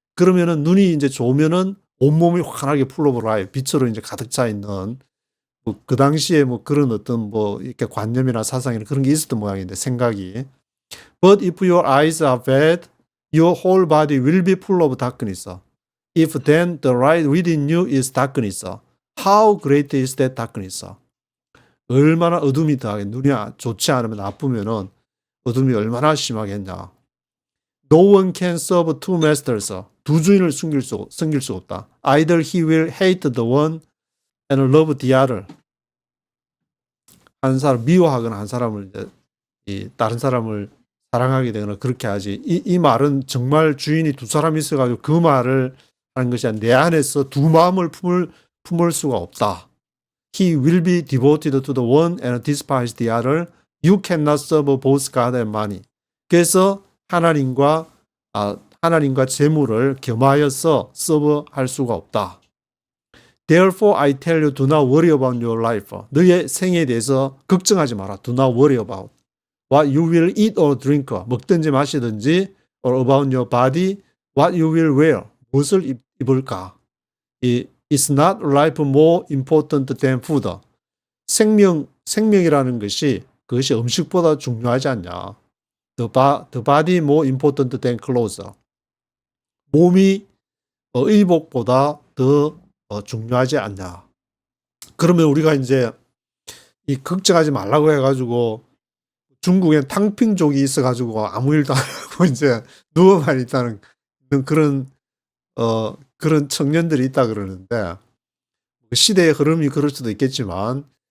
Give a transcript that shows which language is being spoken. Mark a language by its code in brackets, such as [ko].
[ko] 그러면은 눈이 이제 좋으면은 온몸이 환하게 [en] full of light, [ko] 빛으로 이제 가득 차 있는 그 당시에 뭐 그런 어떤 이렇게 관념이나 사상이나 그런 게 있었던 모양인데 생각이. [en] But if your eyes are bad, your whole body will be full of darkness. If then the light within you is darkness, how great is that darkness? [ko] 얼마나 어둠이 더하게 눈이 좋지 않으면 나쁘면은 어둠이 얼마나 심하겠냐. [en] No one can serve two masters. [ko] 두 주인을 섬길 수 없다. [en] Either he will hate the one and love the other. [ko] 한 사람 미워하거나 한 사람을 다른 사람을 사랑하게 되거나 그렇게 하지. 이 말은 정말 주인이 두 사람이 있어가지고 그 말을 하는 것이 아니라 내 안에서 두 마음을 품을 수가 없다. [en] He will be devoted to the one and despise the other. You cannot serve both God and money. [ko] 그래서 하나님과 재물을 겸하여서 서브할 수가 없다. [en] Therefore I tell you, do not worry about your life. [ko] 너의 생에 대해서 걱정하지 마라. [en] Do not worry about what you will eat or drink. [ko] 먹든지 마시든지 [en] or about your body, what you will wear. [ko] 무엇을 입을까? [en] Is not life more important than food? [ko] 생명이라는 것이 그것이 음식보다 중요하지 않냐. [en] The body more important than clothes. [ko] 몸이 의복보다 더 중요하지 않냐. 그러면 우리가 이제 이 걱정하지 말라고 해가지고 중국엔 탕핑족이 있어가지고 아무 일도 안 하고 이제 누워만 있다는 그런 청년들이 있다 그러는데 시대의 흐름이 그럴 수도 있겠지만